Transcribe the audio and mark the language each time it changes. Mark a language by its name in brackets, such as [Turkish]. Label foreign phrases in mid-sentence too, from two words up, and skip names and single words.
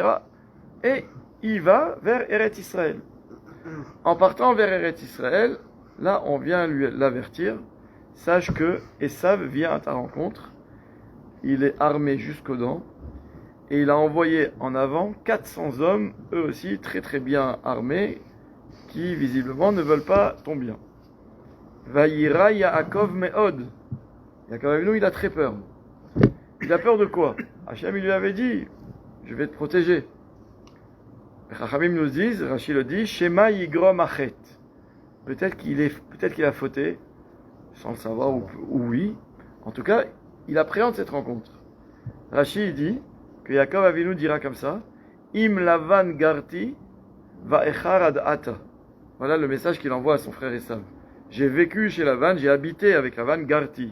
[French] Et il va vers Eretz Israël. En partant vers Eretz Israël, là on vient lui l'avertir, sache que Esav vient à ta rencontre, il est armé jusqu'aux dents, et il a envoyé en avant 400 hommes, eux aussi très très bien armés, qui visiblement ne veulent pas ton bien. [Hebrew] ויירא יעקב מאד. יעקב אבינו, [French] il a très peur. Il a peur de quoi? Hachem, il lui avait dit, je vais te protéger. Les Chachamim nous disent, Rashi le dit, [Hebrew] שמא יגרום החטא. [French] Peut-être qu'il a fauté, sans le savoir, ou oui. En tout cas, il appréhende cette rencontre. Rashi dit que Yaakov Avinu dira comme ça, [Hebrew] עם לבן גרתי ואחר עד עתה. [French] Voilà le message qu'il envoie à son frère Esav. J'ai vécu chez Lavan, j'ai habité avec Lavan, garti.